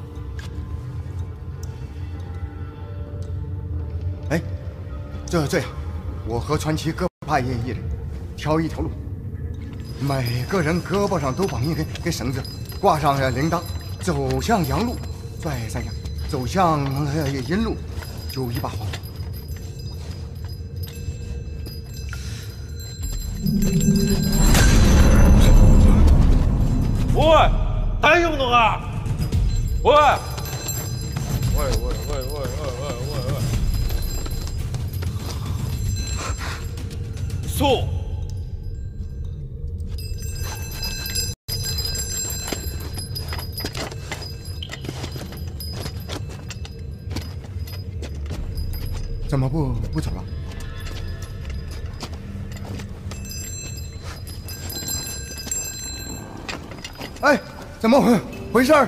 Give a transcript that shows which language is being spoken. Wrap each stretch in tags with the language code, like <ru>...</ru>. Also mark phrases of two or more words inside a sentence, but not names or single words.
<zh>哎，这样，我和传奇各派一人，挑一条路，每个人胳膊上都绑一根绳子，挂上铃铛，走向阳路拽三下，走向阴路就一把黄。</zh> <ja>おい、大丈夫のか？おい！おい！そう。</ja> <zh>怎么不走了？哎，怎么回事？</zh>